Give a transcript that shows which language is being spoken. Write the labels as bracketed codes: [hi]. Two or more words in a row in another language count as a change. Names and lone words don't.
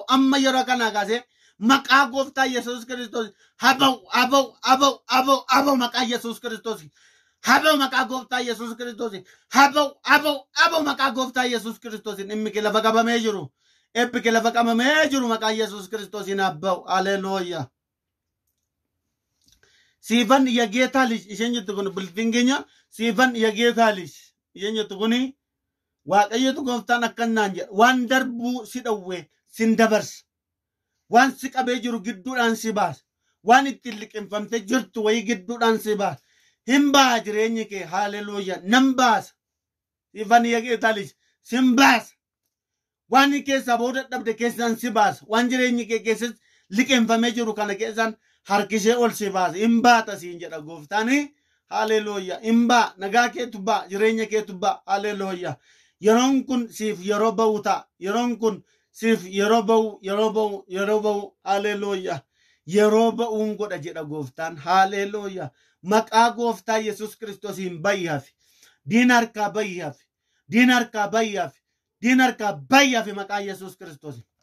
[om] Amma yeroo kana kaasee maqaa gooftaa Yesuus Kiristoosiin habau maqaa Yesuus Kiristoosiin. Habau maqaa gooftaa Yesuus Kiristoosiin. Habau maqaa gooftaa Yesuus Kiristoosiin. Dhimmi kee lafa qabamee jiru. Eebbi kee lafa qabamee jiru maqaa Yesuus Kiristoosiin habau. Hallelujah. Siifan [am] የጌታ ልጅ [om] isheenyutti kun bultiin keenya siifan [am] የጌታ ልጅ [om] isheenyutti kuni waaqayyotu gooftaan akkanaan jedha waan darbuu si dhowwe sin dabarsa waan si qabee jiru gidduudhaan si baasa waan ittiin liqinfamte jirtu wayii gidduudhaan si baasa hin baa jireenyi kee haleluuyaa nan baasa siifan [am] የጌታ ልጅ [om] sin baasa waan keessa booda dhabde keessaan si baasa waan jireenyi kee keessatti liqinfamee jiru kana keessaan harkisee ol si baasa hin baata siin jedha gooftaani haleluuyaa hin baa nagaa keetu baa jireenya keetu baa haleluuyaa yeroon kun siif yeroo ba'u ta'a yeroon kun siif yeroo ba'u haleluuyaa yeroo ba'uun godha jedha gooftaan haleluuyaa maqaa gooftaa Yesuus Kiristoosiin bayyaaf diin harkaa bayyaaf maqaa Yesuus Kiristoosiin.